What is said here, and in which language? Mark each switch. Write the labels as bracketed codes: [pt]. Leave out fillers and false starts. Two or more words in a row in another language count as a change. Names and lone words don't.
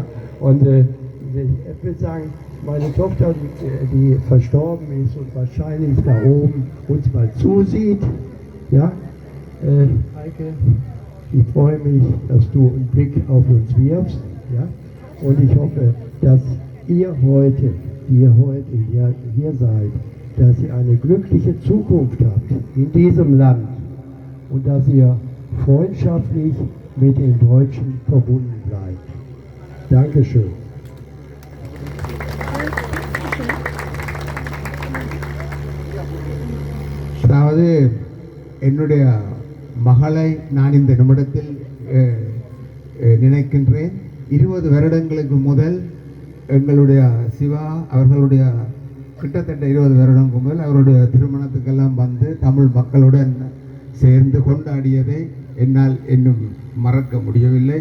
[de] Und ich würde sagen, meine Tochter, die verstorben ist und wahrscheinlich da oben uns mal zusieht, ja, Heike, ich freue mich, dass du einen Blick auf uns wirfst, ja, und ich hoffe, dass ihr heute hier seid, dass ihr eine glückliche Zukunft habt in diesem Land und dass ihr freundschaftlich mit den Deutschen verbunden bleibt. Dankeschön. [ta] அதாவது என்னுடைய மகளை நான் இந்த நிமிடத்தில் நினைக்கின்றேன். 20 வருடங்களுக்கு முதல் எங்களுடைய சிவா அவர்களுடைய கிட்டத்தட்ட 20 வருடங்களுக்கு முதல் அவருடைய திருமணத்துக்கெல்லாம் வந்து தமிழ் மக்களுடன் சேர்ந்து கொண்டாடியதை என்னால் இன்னும் மறக்க முடியவில்லை.